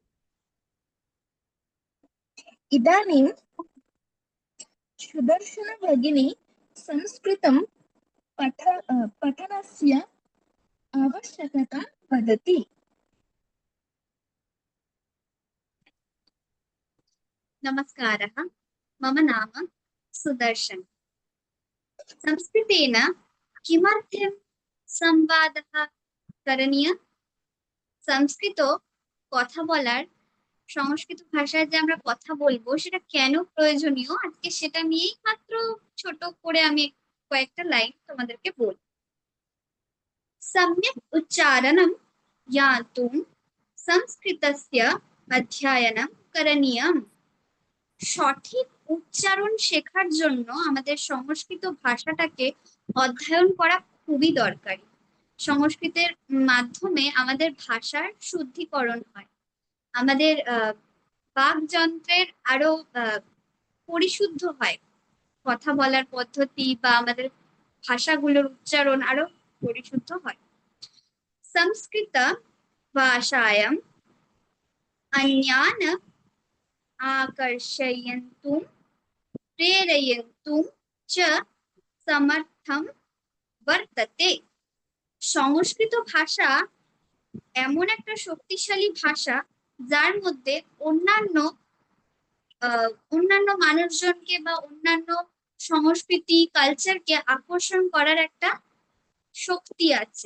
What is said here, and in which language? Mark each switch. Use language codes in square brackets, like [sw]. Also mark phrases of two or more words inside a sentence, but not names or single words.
[sa] इदानीं सुदर्शन भगिनी संस्कृतं पठनस्य आवश्यकतां वदति। नमस्कारः, मम नाम सुदर्शन। संस्कृतेन किमर्थं संवादः करणीयः? [bn] সংস্কৃত কথা বলার, সংস্কৃত ভাষায় যে আমরা কথা বলবো সেটা কেন প্রয়োজনীয়, আজকে সেটা নিয়েই মাত্র ছোট করে আমি কয়েকটা লাইন তোমাদেরকে বলবো। [sa] सम्यक् उच्चारणं ज्ञातुं संस्कृतस्य अध्ययनं करणीयम्। [bn] সঠিক উচ্চারণ শেখার জন্য আমাদের সংস্কৃত ভাষাটাকে অধ্যয়ন করা খুবই দরকারি। সংস্কৃতের মাধ্যমে আমাদের ভাষার শুদ্ধিকরণ হয়, আমাদের বাকযন্ত্রের আরো পরিশুদ্ধ হয়, কথা বলার পদ্ধতি বা আমাদের ভাষাগুলোর উচ্চারণ আরো পরিশুদ্ধ হয়। [sa] সংস্কৃত ভাষায়াম अन्यान् आकर्षयन्तुं प्रेरयन्तुं च समर्थं वर्तते। [bn] সংস্কৃত ভাষা এমন একটা শক্তিশালী ভাষা যার মধ্যে অন্যান্য মানুষজনকে বা অন্যান্য সংস্কৃতি কালচারকে আকর্ষণ করার একটা শক্তি আছে।